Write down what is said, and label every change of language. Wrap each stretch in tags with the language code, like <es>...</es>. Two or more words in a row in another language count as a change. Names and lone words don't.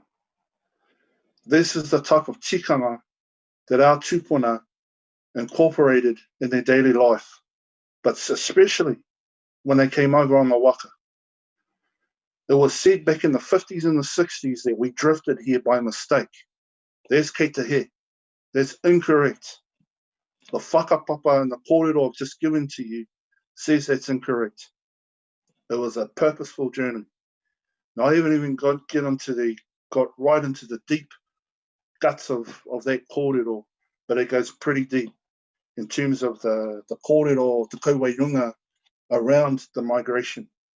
<en>This is the type of tikanga that our tupuna incorporated in their daily life, but especially when they came over on the waka. It was said back in the 50s and the 60s that we drifted here by mistake. There's</en> <mi>kei te he.</mi> <en>That's incorrect. The whakapapa and the kōrero I've just given to you says that's incorrect. It was a purposeful journey. Now, I haven't even got right into the deep guts of that kōrero, but it goes pretty deep in terms of the kōrero, the kauwairunga around the migration.</en>